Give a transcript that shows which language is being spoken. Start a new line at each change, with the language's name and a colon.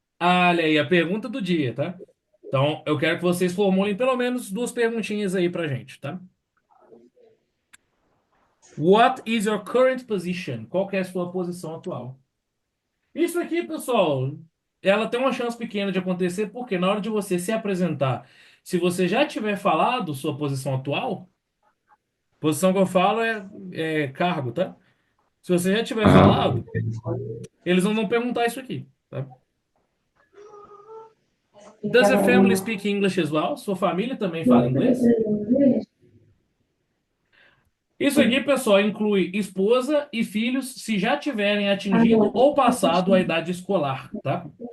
Portuguese: Olha aí, a pergunta do dia, tá? Então, eu quero que vocês formulem pelo menos duas perguntinhas aí pra gente, tá?
English: What is your current position?
Portuguese: Qual que é a sua posição atual? Isso aqui, pessoal, ela tem uma chance pequena de acontecer, porque na hora de você se apresentar, se você já tiver falado sua posição atual, posição que eu falo é cargo, tá? Se você já tiver Ah, falado, eles não vão perguntar isso aqui, tá?
English: Does the family speak English as well?
Portuguese: Sua família também fala inglês? Isso aqui, pessoal, inclui esposa e filhos se já tiverem atingido ou passado a idade escolar, tá?